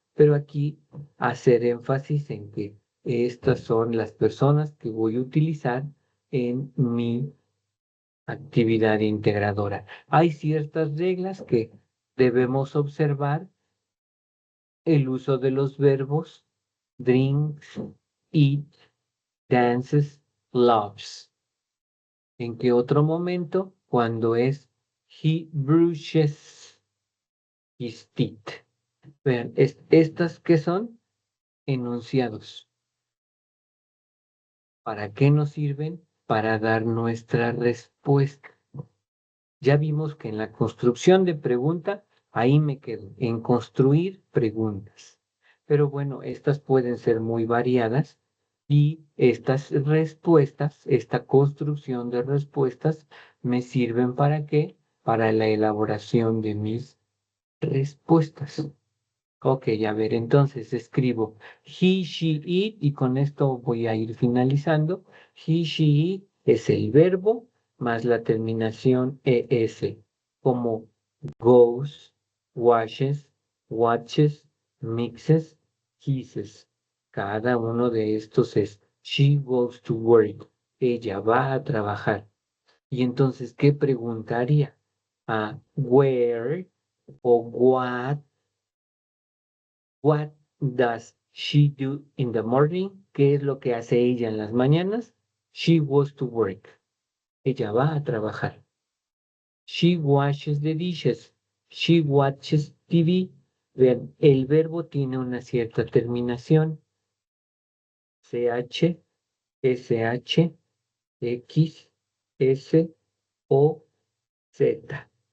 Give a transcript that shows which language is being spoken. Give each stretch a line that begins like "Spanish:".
Spanish: Pero aquí hacer énfasis en que estas son las personas que voy a utilizar en mi actividad integradora. Hay ciertas reglas que debemos observar: el uso de los verbos drinks, eat, dances, loves. ¿En qué otro momento? Cuando es
English: he brushes his teeth.
Spanish: Vean, estas que son enunciados. ¿Para qué nos sirven? Para dar nuestra respuesta. Ya vimos que en la construcción de pregunta, ahí me quedo, en construir preguntas. Pero bueno, estas pueden ser muy variadas y estas respuestas, esta construcción de respuestas, me sirven ¿para qué? Para la elaboración de mis respuestas. Ok, a ver, entonces escribo he, she, it y con esto voy a ir finalizando. He, she, it es el verbo más la terminación es, como goes, washes, watches, mixes, kisses. Cada uno de estos es
English: she goes to work.
Spanish: Ella va a trabajar. Y entonces, ¿qué preguntaría?
English: Where o what does she do in the morning?
Spanish: ¿Qué es lo que hace ella en las mañanas?
English: She goes to work.
Spanish: Ella va a trabajar.
English: She washes the dishes. She watches TV.
Spanish: Vean, el verbo tiene una cierta terminación. CH, SH, X, S, O, Z.